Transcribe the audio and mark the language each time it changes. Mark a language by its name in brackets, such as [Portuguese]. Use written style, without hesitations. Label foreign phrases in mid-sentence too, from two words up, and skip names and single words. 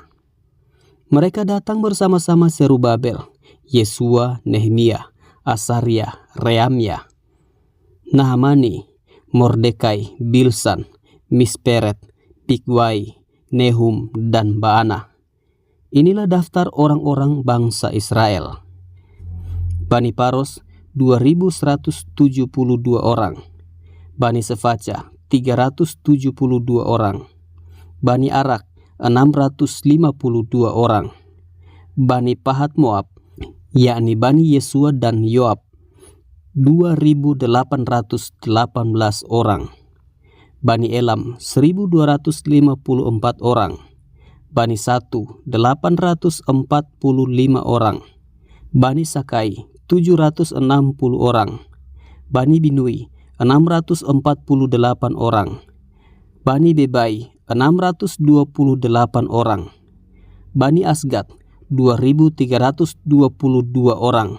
[Indonesian] Mereka datang bersama-sama Zerubabel, Yesua, Nehemia, Asaria, Reamia, Nahamani, Mordekai, Bilsan, Misperet, Bigwai, Nehum, dan Baana. Inilah daftar orang-orang bangsa Israel. Bani Paros 2172 orang. Bani Sefaca 372 orang. Bani Arak 652 orang. Bani Pahat Moab, yakni Bani Yesua dan Yoab 2818 orang. Bani Elam 1254 orang. Bani Satu 845 orang. Bani Sakai 760 orang. Bani Binui 648 orang. Bani Bebai 628 orang. Bani Asgad 2322 orang.